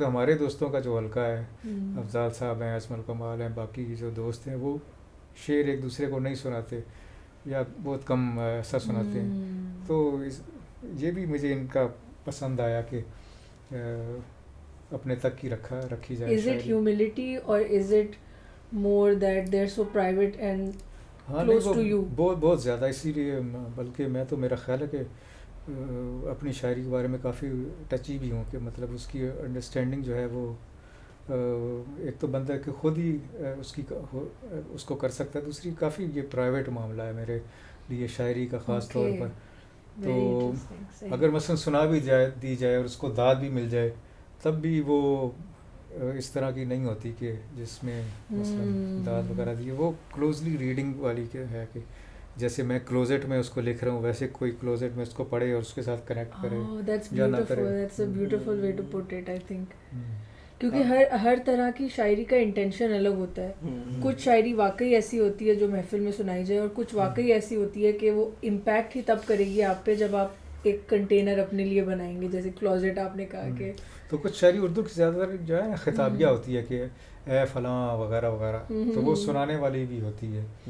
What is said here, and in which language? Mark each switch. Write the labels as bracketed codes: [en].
[ur] تو ہمارے دوستوں کا جو حلقہ ہے، افضال صاحب ہیں، اسمل کمال ہیں، باقی جو دوست ہیں، وہ شعر ایک دوسرے کو نہیں سناتے یا بہت کم ایسا سناتے ہیں. تو یہ بھی مجھے ان کا پسند آیا کہ اپنے تک ہی رکھی جائے. [en] Is it humility or is it more that they're so private and close to you? [ur] بہت زیادہ، اسی لیے بلکہ میں تو میرا خیال ہے کہ اپنی شاعری کے بارے میں کافی ٹچی بھی ہوں، کہ مطلب اس کی انڈرسٹینڈنگ جو ہے وہ ایک تو بندہ کہ خود ہی اس کو کر سکتا ہے، دوسری کافی یہ پرائیویٹ معاملہ ہے میرے لیے شاعری کا خاص طور پر. تو اگر مثلا سنا بھی دی جائے اور اس کو داد بھی مل جائے، تب بھی وہ اس طرح کی نہیں ہوتی کہ جس میں مثلا داد وغیرہ دی. وہ کلوزلی ریڈنگ والی ہے کہ جیسے میں کلوزٹ میں اس کو لکھ رہا ہوں، ویسے کوئی کلوزٹ میں اس کو پڑھے اور اس کے ساتھ کنیکٹ کرے یا نہ کرے. [en] That's a beautiful way to put it, I think. [ur] کیونکہ ہر طرح کی شاعری کا انٹینشن الگ ہوتا ہے. کچھ شاعری واقعی ایسی ہوتی ہے جو محفل میں سنائی جائے، اور کچھ واقعی ایسی ہوتی ہے کہ وہ امپیکٹ ہی تب کرے گی آپ پہ جب آپ ایک کنٹینر اپنے لیے بنائیں گے، جیسے کلوزٹ آپ نے کہا کہ. تو کچھ شاعری اردو کی زیادہ تر جو ہے نا خطابیہ ہوتی ہے کہ اے فلاں وغیرہ وغیرہ، تو وہ سنانے والی بھی ہوتی ہے.